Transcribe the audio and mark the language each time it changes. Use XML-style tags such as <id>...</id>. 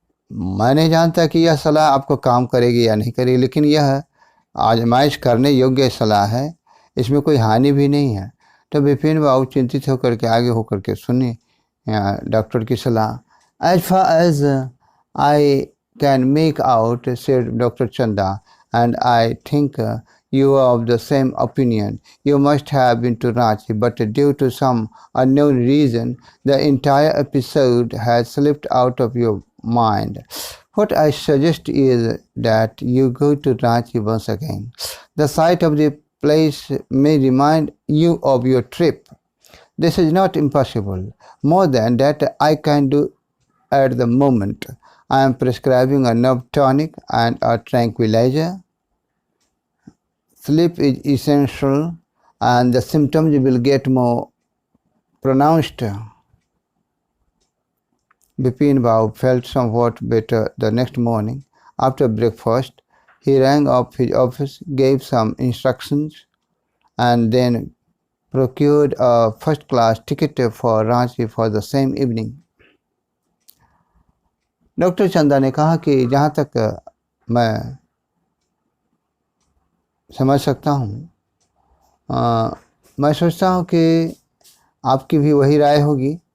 <hi>मैं नहीं जानता कि यह सलाह आपको काम करेगी या नहीं करेगी, लेकिन यह आजमाइश करने योग्य सलाह है, इसमें कोई हानि भी नहीं है। तो विपिन बाबू चिंतित होकर के आगे होकर के सुनी डॉक्टर की सलाह।</hi> <en>As far as I can make out, said doctor Chanda, and I think you are of the same opinion. You must have been to Ranchi, but due to some unknown reason, the entire episode has slipped out of your mind. What I suggest is that you go to Ranchi once again. The sight of the place may remind you of your trip. This is not impossible. More than that, I can do at the moment. I am prescribing a nerve tonic and a tranquilizer. Sleep is essential and the symptoms will get more pronounced. Bipin Bhau felt somewhat better the next morning. After breakfast, he rang up his office, gave some instructions, and then procured a first-class ticket for Ranchi for the same evening.</en> <hi>Doctor चंदा ने कहा कि जहाँ तक मैं समझ सकता हूँ, मैं सोचता हूँ कि आपकी भी वही राय होगी।</hi>